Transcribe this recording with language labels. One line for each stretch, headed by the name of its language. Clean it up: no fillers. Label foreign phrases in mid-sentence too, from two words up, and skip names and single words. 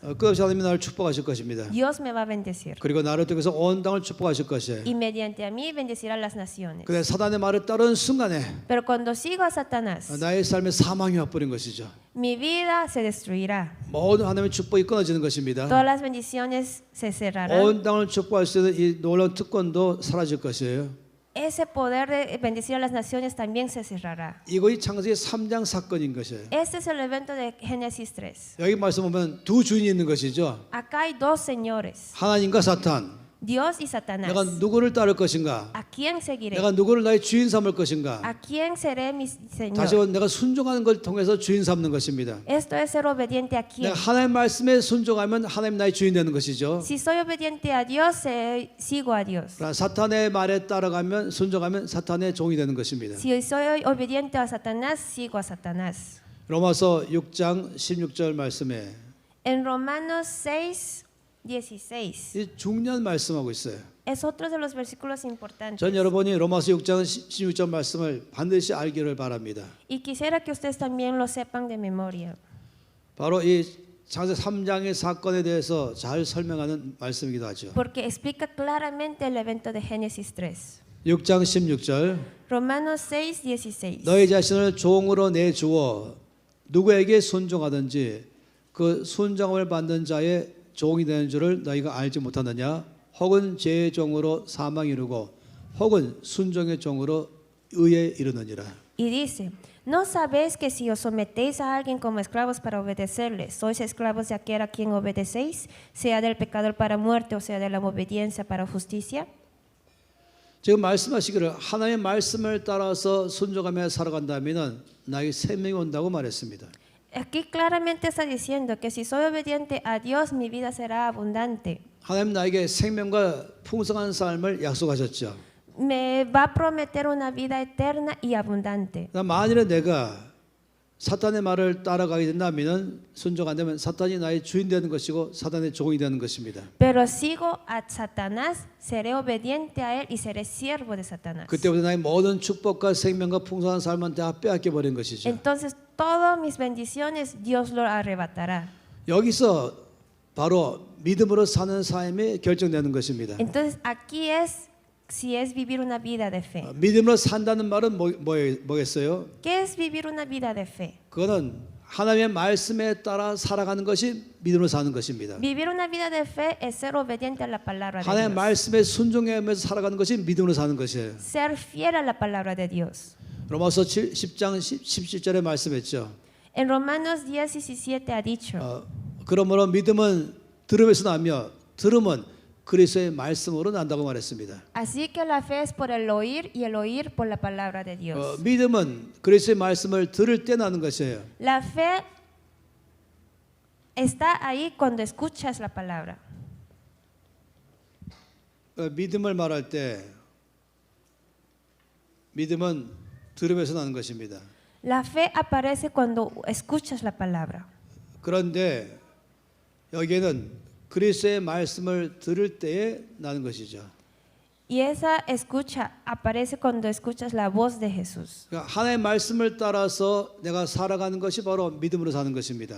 Korean: 끝없이 하나님이 나를 축복하실 것입니다.
Spanish: Dios me va a bendecir.
Korean: 그리고 나를 통해서 온 땅을 축복하실 것이에요.
Spanish: Y mediante a mí bendecirá las naciones.
Korean: 근데 사탄의 말을 따르는 순간에
Spanish: Pero cuando sigo a Satanás,
Korean: 나의 삶에 사망이 와버린 것이죠.
Spanish: mi vida se destruirá.
Korean: 모든 하나님의 축복이 끊어지는 것입니다.
Spanish: Todas las bendiciones se cerrarán.
Korean: 온 땅을 축복할 수 있는 이 놀라운 특권도 사라질 것이에요.
Spanish: Ese poder de bendecir a las naciones también se cerrará.
Korean: 이것이 창세기 3장 사건인 것이에요.
Spanish: Este es el evento de Génesis 3.
Korean: 여기 말씀 보면 두 주인이 있는 것이죠.
Spanish: Acá hay dos señores,
Korean: 하나님과 사탄.
Spanish: Dios y Satanás.
Korean: 내가 누구를 따를 것인가?
Spanish: ¿A quién seguiré?
Korean: 내가 누구를 나의 주인 삼을 것인가?
Spanish: ¿A quién seré mi
Korean: 다시
Spanish: Señor?
Korean: 한번 내가 순종하는 걸 통해서 주인 삼는 것입니다.
Spanish: Esto es ser obediente a quién.
Korean: 내가 하나님 말씀에 순종하면 하나님 나의 주인 되는 것이죠.
Spanish: Si soy obediente a Dios, sigo a Dios.
Korean: 그러나 사탄의 말에 따라가면 순종하면 사탄의 종이 되는 것입니다.
Spanish: Si soy obediente a Satanás, sigo a Satanás.
Korean: 로마서 6장 16절 말씀에
Spanish: En Romanos 6, 16
Korean: 이 중요한 말씀하고 있어요.
Spanish: es otro de los versículos importantes.
Korean: 전 여러분이 로마서 6장 16절 말씀을 반드시 알기를 바랍니다.
Spanish: Y quisiera que ustedes también lo sepan de memoria.
Korean: 바로 이 창세기 3장의 사건에 대해서 잘 설명하는 말씀이기도 하죠.
Spanish: Porque explica claramente el evento de Génesis 3.
Korean: 6장 16절
Spanish: Romanos 6, 16.
Korean: 너희 자신을 종으로 내주어 누구에게 순종하든지 그 순종을 받는 자의 종이 되는 줄을 너희가 알지 못하느냐? 혹은 죄의 종으로 사망에 이르고 혹은 순종의 종으로 의에 이르느니라.
Spanish: Y dice, ¿no sabéis que si os sometéis a alguien como esclavos para obedecerle, sois esclavos de aquel a quien obedecéis, sea del pecador para muerte o sea de la obediencia para justicia?
Korean: 지금 말씀하시기를 하나님의 말씀을 따라서 순종하며 살아간다면 나에게 생명이 온다고 말했습니다.
Spanish: Aquí claramente está diciendo que si soy obediente a Dios, mi vida será abundante.
Korean: 하나님 나에게 생명과 풍성한 삶을 약속하셨죠.
Spanish: Me va a prometer una vida eterna y abundante.
Korean: 만일에 내가 사탄의 말을 따라가게 된다면 순종 안 되면 사탄이 나의 주인 되는 것이고 사탄의 종이 되는 것입니다.
Spanish: Pero sigo a Satanás, seré obediente a él y seré siervo de Satanás.
Korean: 그때부터 나의 모든 축복과 생명과 풍성한 삶은 다 빼앗겨 버린 것이죠.
Spanish: Entonces todas mis bendiciones Dios lo arrebatará.
Korean: 여기서 바로 믿음으로 사는 삶이 결정되는 것입니다.
Spanish: Entonces aquí es si es vivir una vida de fe.
Korean: 믿음으로 산다는 말은 뭐겠어요?
Spanish: ¿Qué es vivir una vida de fe?
Korean: 그거는 하나님의 말씀에 따라 살아가는 것이 믿음으로 사는 것입니다.
Spanish: Vivir una vida de fe es ser obediente a la palabra de
Korean: 하나님의
Spanish: Dios.
Korean: 말씀에 순종하면서 살아가는 것이 믿음으로 사는 것이에요.
Spanish: Ser fiel a la palabra de Dios.
Korean: 로마서 10장 17절에 말씀했죠.
Spanish: En Romanos 10, 17 ha dicho,
Korean: 그러므로 믿음은 들음에서 나며 들음은 그리스도의 말씀으로 난다고 말했습니다.
Spanish: así que la fe es por el oír y el oír por la palabra de Dios.
Korean: 믿음은 그리스도의 말씀을 들을 때 나는 것이에요.
Spanish: La fe está ahí cuando escuchas la palabra.
Korean: 믿음을 말할 때 믿음은 들음에서 나는 것입니다.
Spanish: La fe aparece cuando escuchas la palabra.
Korean: 그런데 여기에는 그리스도의 말씀을 들을 때에 나는 것이죠.
Spanish: Y esa escucha aparece cuando escuchas la voz de Jesús.
Korean: 그러니까 하나님의 말씀을 따라서 내가 살아가는 것이 바로 믿음으로 사는 것입니다.